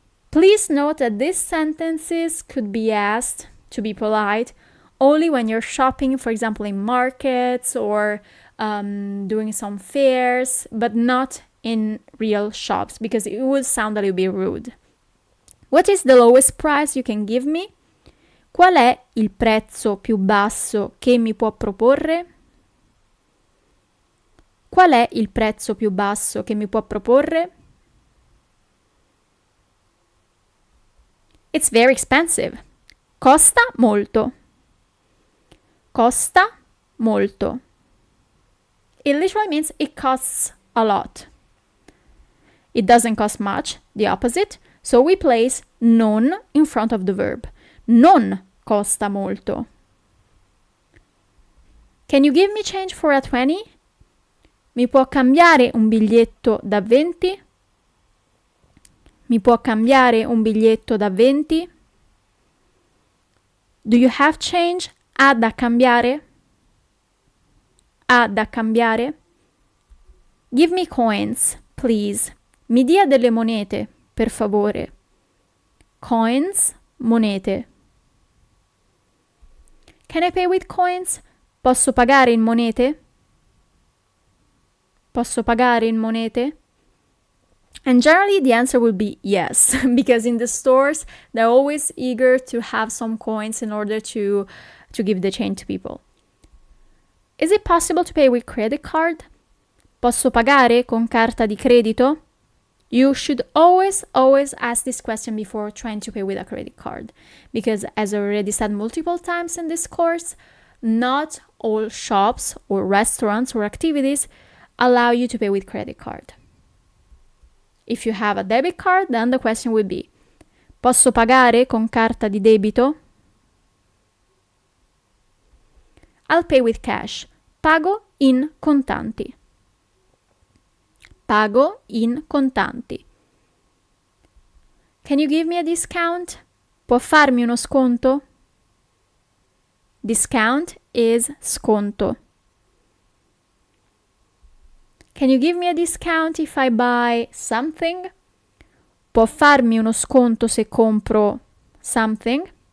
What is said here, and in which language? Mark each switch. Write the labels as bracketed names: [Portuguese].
[English] Please note that these sentences could be asked, to be polite, only when you're shopping, for example, in markets or doing some fairs, but not in real shops, because it would sound a little bit rude. What is the lowest price you can give me? [Italian] Qual è il prezzo più basso che mi può proporre? Qual è il prezzo più basso che mi può proporre? [English] It's very expensive. [Italian] Costa molto. Costa molto. [English] It literally means it costs a lot. It doesn't cost much, the opposite, so we place non in front of the verb. [Italian] Non costa molto. [English] Can you give me change for a 20? [Italian] Mi può cambiare un biglietto da 20? Mi può cambiare un biglietto da 20? [English] Do you have change? [Italian] Ha da cambiare? Ha da cambiare? [English] Give me coins, please. [Italian] Mi dia delle monete, per favore. [English] Coins, monete. Can I pay with coins? [Italian] Posso pagare in monete? Posso pagare in monete? [English] And generally the answer will be yes, because in the stores they're always eager to have some coins in order to give the change to people. Is it possible to pay with credit card? [Italian] Posso pagare con carta di credito? [English] You should always ask this question before trying to pay with a credit card, because as I already said multiple times in this course, not all shops or restaurants or activities allow you to pay with credit card. If you have a debit card, then the question would be, [Italian] posso pagare con carta di debito? [English] I'll pay with cash. [Italian] Pago in contanti. Pago in contanti. [English] Can you give me a discount? [Italian] Può farmi uno sconto? [English] Discount is sconto. Can you give me a discount if I buy something? [Italian] Può farmi uno sconto se compro [English] something?